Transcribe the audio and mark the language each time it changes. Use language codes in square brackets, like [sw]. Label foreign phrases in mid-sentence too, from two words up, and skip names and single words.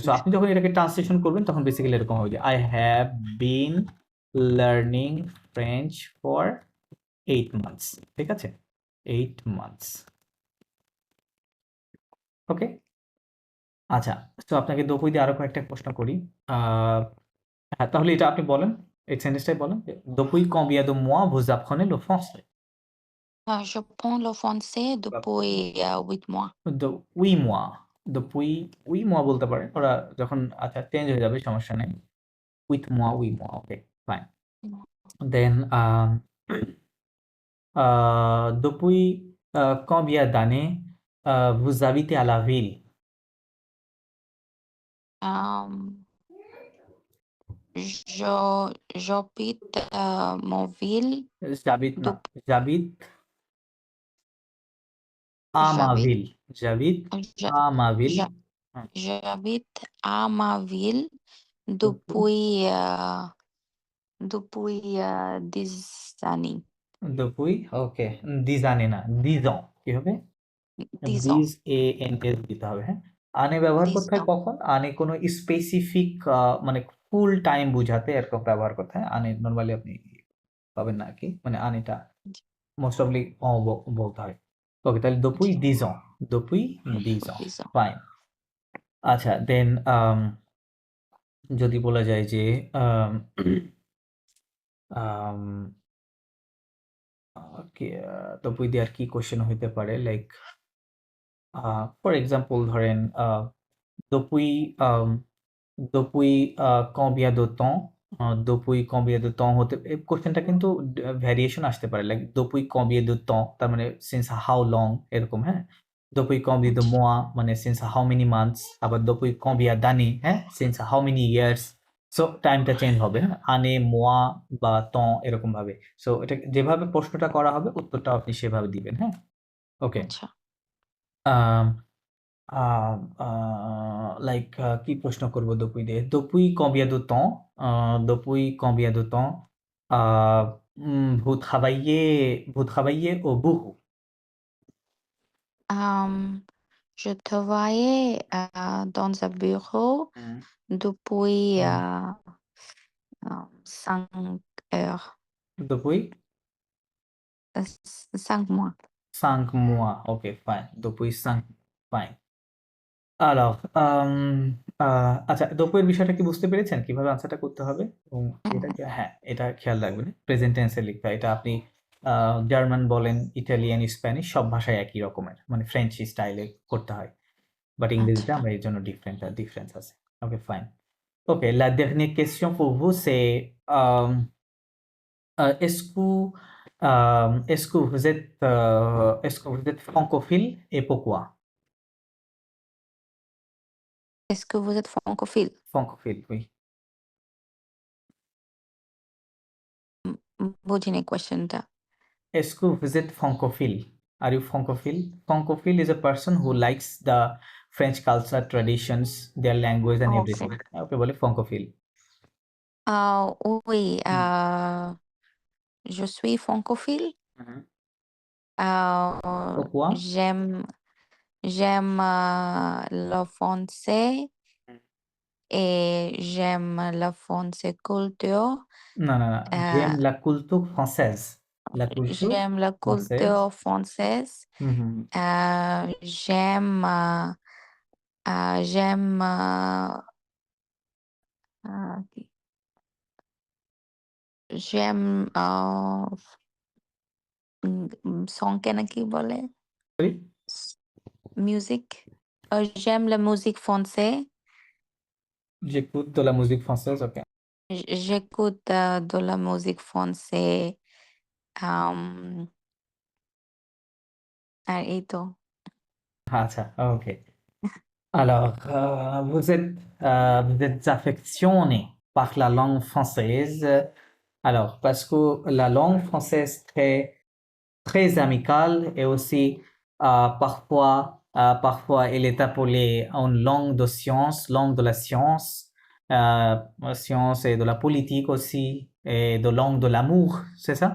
[bn] সো আপনি যখন এটাকে ট্রান্সলেশন করবেন তখন বেসিক্যালি এরকম হবে যে [en] I have been learning French for 8 months. [bn] ঠিক আছে? 8 মান্থস। ওকে? আচ্ছা, তো আপনাকে দপুই দিয়ে আরো কয়েকটা প্রশ্ন করি। হ্যাঁ, তাহলে এটা আপনি বলেন, এই সেন্টেন্সটাই বলেন যে [fr] depuis combien de mois vous apprenez le français? Je prends le français depuis 8 mois. 8 mois। depuis 8 mois [bn] বলতে পারেন। ওরা যখন আচ্ছা চেঞ্জ হয়ে যাবে, সমস্যা নেই। [fr] 8 mois, 8 mois, [en] okay, fine. [fr] Then, depuis combien d'années vous habitez à la ville? J'habite mon ville. J'habite, non, j'habite à ma ville. J'habite à ma ville. J'habite à ma ville depuis 10 années. Depuis, okay, 10 années না, 10 ans। [bn] কি হবে? [fr] 10 ans. [bn] 10 ANS দিতে হবে, হ্যাঁ? আনে ব্যবহার 10 করতে হয় ans. কখন? আনে কোনো স্পেসিফিক মানে ফুল টাইম বুঝাতে এরকম ব্যবহার করতে হয়। আনে নরমালি আপনি পাবেন না আরকি। মানে আনেটা মোস্ট অফলি বলতে হয়। ওকে, তাহলে [fr] depuis 10 ans। depuis 10 ans। 10 ans. [bn] ফাইন। আচ্ছা, দেন যদি বলা যায় যে depuis দিয়ে আর কি কোশ্চেন হইতে পারে, [en] like for example [bn] ধরেন [fr] depuis depuis combien de temps depuis combien de temps [bn] হতে এই কোশ্চেনটা কিন্তু ভ্যারিয়েশন আসতে পারে, লাইক [fr] depuis combien de temps [bn] তার মানে [en] since how long [bn] এরকম, হ্যাঁ? [fr] depuis combien de mois মানে [en] since how many months, [fr] আবার depuis combien d'années, [bn] হ্যাঁ? [en] since how many years। [bn] সো টাইমটা চেঞ্জ হবে, হ্যাঁ? আনে, মোয়া বা temps এরকম ভাবে। সো এটা যেভাবে প্রশ্নটা করা হবে উত্তরটাও আপনি সেভাবে দিবেন, হ্যাঁ? ওকে। আচ্ছা। লাইক কি প্রশ্ন করব depuis দিয়ে? [fr] depuis combien de temps depuis combien de temps vous travaillez au bureau? Je travaillais dans un bureau depuis Hmm. 5 heures, Depuis 5 mois. 5 mois. [en] Ok, fine. [fr] Depuis 5, fine. Alors, [bn] আচ্ছা, দোপের বিষয়টা কি বুঝতে পেরেছেন? কিভাবে আনসারটা করতে হবে? এবং এটাকে হ্যাঁ, এটা খেয়াল রাখবেন। প্রেজেন্ট টেন্সে লিখতে হয়। এটা আপনি জার্মান বলেন, ইটালিয়ান, স্প্যানিশ সব ভাষায় একই রকমের। মানে ফ্রেঞ্চ স্টাইলে করতে হয়। বাট ইংরেজিতে আচ্ছা। আমরা এর জন্য ডিফারেন্স আছে। ওকে, ফাইন। ওকে, [fr] la dernière question pour vous, c'est est-ce que vous êtes francophile et pourquoi? Est-ce que vous êtes francophile? Francophile, oui. [bn] বুঝিনি কোয়েশ্চেনটা। [fr] Est-ce que vous êtes francophile? [en] Are you francophile? Francophile is a person who likes the French culture, traditions, their language and [bn] ওকে। [en] everything. [bn] ওকে বলে francophile. [fr] Oui, হুম। je suis francophile. Mhm. Euh, Pourquoi? j'aime le français et j'aime la français culture. Non, non, non. Euh, J'aime la culture française. La culture j'aime la française. culture française. Mhm. J'aime j'aime কি? [bn] j'aime songকে নাকি বলে? [en] Sorry? Music. [fr] J'aime la musique française. J'écoute de la musique française, ok. J'écoute de la musique française. [bn] আর এই তো। আচ্ছা, ok. [fr] Alors, vous êtes affectionné par la langue française. Alors, parce que la langue française est très amicale et aussi parfois elle est appelée une langue de science, langue de la science et de la politique aussi, et de langue de l'amour, c'est ça?